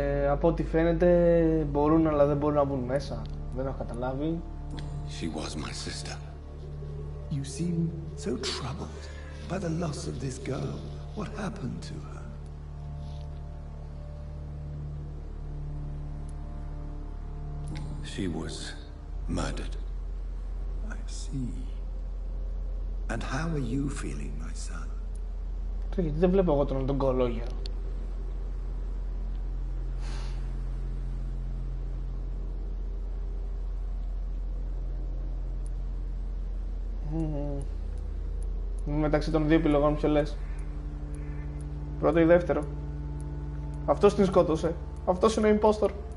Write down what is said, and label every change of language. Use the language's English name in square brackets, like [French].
[Greek] Από ό,τι φαίνεται μπορούν αλλά δεν μπορούν να μπουν μέσα. Δεν έχω καταλάβει. [English] She was my sister. You seem so troubled by the loss of this girl. What happened to her? She was murdered. I see. And how are you feeling, my son? [Greek] Γιατί δεν βλέπω εγώ τον κολόγερο. Μεταξύ των δύο επιλογών ποιο λες? Πρώτο ή δεύτερο? Αυτός την σκότωσε. Αυτός είναι ο impostor.